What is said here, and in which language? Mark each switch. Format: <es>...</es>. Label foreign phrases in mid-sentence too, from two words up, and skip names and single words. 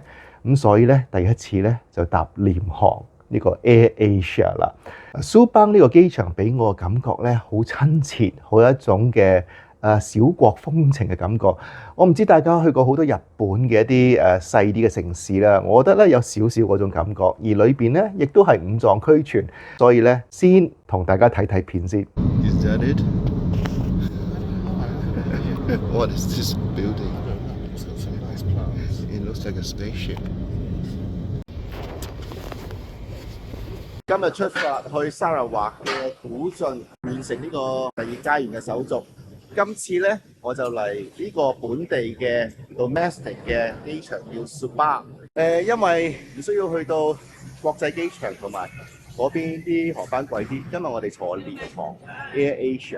<yue>咁所以咧，第一次咧就搭廉航呢個 Air Asia 啦。Subang 呢個機場俾我嘅感覺咧，好親切，好有一種嘅小國風情嘅感覺。我唔知大家去過好多日本嘅一啲細啲嘅城市啦，我覺得咧有少少嗰種感覺，而裏邊咧亦都係五臟俱全，所以咧先同大家睇睇片先。</yue> <en>Is that it? What is this building? It looks like a spaceship.</en> <yue>今日出發去 Sarawak 嘅古晉，完成呢個第2階段嘅手續。今次呢，我就嚟呢個本地嘅 domestic 嘅機場叫 Subang。因為唔需要去到國際機場，同埋嗰邊啲航班貴啲，因為我哋坐廉航 Air Asia。</yue>